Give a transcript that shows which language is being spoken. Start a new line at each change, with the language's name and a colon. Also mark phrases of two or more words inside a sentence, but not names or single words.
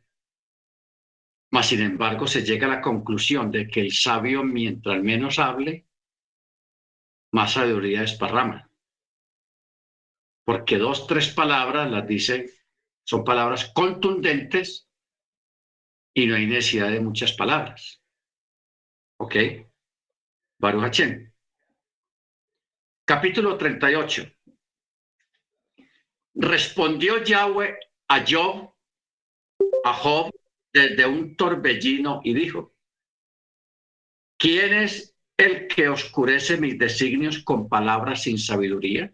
Spanish: Mas, sin embargo, se llega a la conclusión de que el sabio, mientras menos hable, más sabiduría desparrama. Porque 2, 3 palabras las dice, son palabras contundentes y no hay necesidad de muchas palabras. ¿Ok?
Hebrew: ברוך השם.
Spanish: Capítulo 38. Respondió Yahweh a Job desde un torbellino y dijo, ¿quién es el que oscurece mis designios con palabras sin sabiduría?